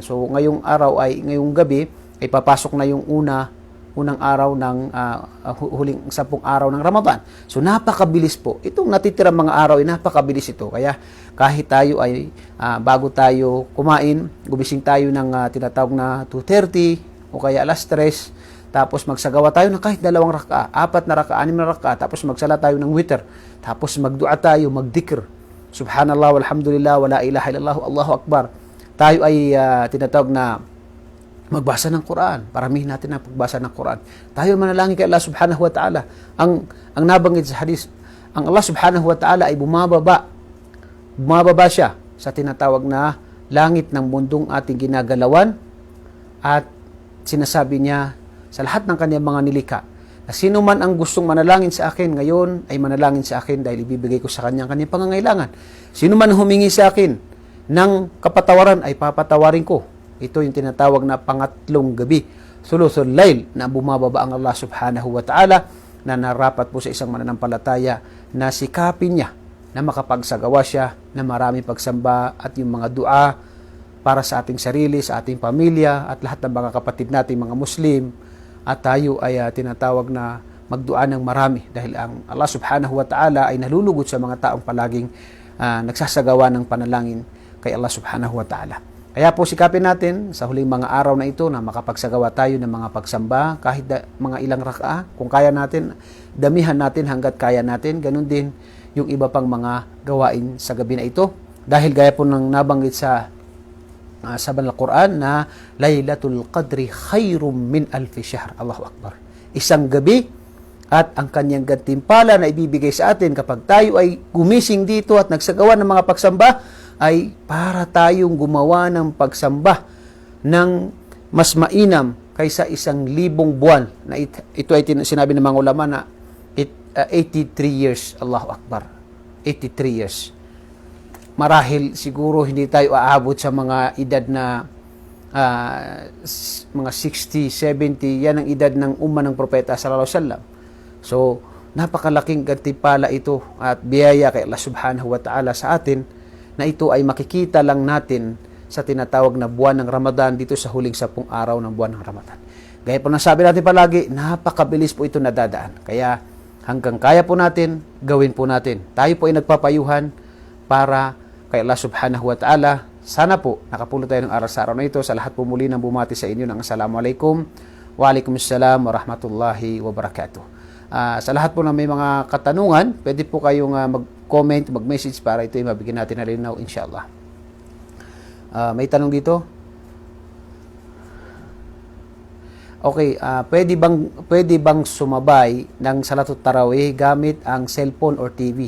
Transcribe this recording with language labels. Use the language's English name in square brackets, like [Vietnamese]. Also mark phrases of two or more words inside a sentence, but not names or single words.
[Filipino] So ngayong gabi ay papasok na yung unang araw ng huling 10 araw ng Ramadan. So napakabilis po. Itong natitirang mga araw ay napakabilis ito. Kaya kahit tayo ay bago tayo kumain, gumising tayo ng tinatawag na 2:30 o kaya alas 3, tapos magsagawa tayo ng kahit 2 raka, 4 na raka, 6 na raka, tapos magsala tayo ng witr, tapos magdua tayo, magdikr. [Arabic] سبحان الله، والحمد لله، ولا إله إلا الله، الله أكبر. [Filipino] Tayo ay tinatawag na magbasa ng Quran. Paramihin natin ang pagbasa ng Quran. Tayo manalangin kay [Arabic] الله سبحانه وتعالى. [Filipino] Ang nabanggit sa hadis, ang [Arabic] الله سبحانه وتعالى [Filipino] ay bumababa siya sa tinatawag na langit ng mundong ating ginagalawan, at sinasabi niya sa lahat ng kanyang mga nilikha na sino man ang gustong manalangin sa akin ngayon ay manalangin sa akin dahil ibibigay ko sa kanyang pangangailangan. Sino man humingi sa akin ng kapatawaran ay papatawarin ko. Ito yung tinatawag na pangatlong gabi, [Arabic] ثلث الليل, [Filipino] na bumababa ang [Arabic] الله سبحانه وتعالى, [Filipino] na narapat po sa isang mananampalataya na sikapin niya na makapagsagawa siya na marami pagsamba at yung mga dua para sa ating sarili, sa ating pamilya at lahat ng mga kapatid nating mga Muslim. At tayo ay tinatawag na magdua ng marami dahil ang [Arabic] الله سبحانه وتعالى [Filipino] ay nalulugod sa mga taong palaging nagsasagawa ng panalangin kay [Arabic] الله سبحانه وتعالى. [Filipino] Kaya po sikapin natin sa huling mga araw na ito na makapagsagawa tayo ng mga pagsamba kahit mga ilang raka'a. Kung kaya natin, damihan natin hanggat kaya natin. Ganun din yung iba pang mga gawain sa gabi na ito. Dahil gaya po ng nabanggit sa Banal Quran na [Arabic] ليلة القدر خير من ألف شهر. الله أكبر. [Filipino] Isang gabi at ang kanyang gantimpala na ibibigay sa atin kapag tayo ay gumising dito at nagsagawa ng mga pagsamba ay para tayong gumawa ng pagsamba ng mas mainam kaysa 1,000 buwan. Na ito ay sinabi ng mga ulama na 83 years. [Arabic] الله أكبر. 83 years. [Filipino] Marahil siguro hindi tayo aabot sa mga edad na mga 60, 70. Yan ang edad ng umma ng propeta [Arabic] صلى الله عليه وسلم. [Filipino] So, napakalaking gantimpala ito at biyaya kay [Arabic] الله سبحانه وتعالى [Filipino] sa atin na ito ay makikita lang natin sa tinatawag na buwan ng Ramadan dito sa huling 10 araw ng buwan ng Ramadan. Gaya po nasabi natin palagi, napakabilis po ito nadadaan. Kaya hanggang kaya po natin, gawin po natin. Tayo po ay nagpapayuhan para kay [Arabic] الله سبحانه وتعالى. [Filipino] Sana po nakapulot tayo ng aral sa araw na ito. Sa lahat po muli ng bumati sa inyo ng [Arabic] السلام عليكم وعليكم السلام ورحمة الله وبركاته. [Filipino] Sa lahat po na may mga katanungan, pwede po kayong mag-comment, mag-message para ito ay mabigyan natin na linaw, inshallah. May tanong dito? Okay, pwede bang sumabay ng [Arabic] صلاة التراويح [Filipino] gamit ang [English] cellphone or TV?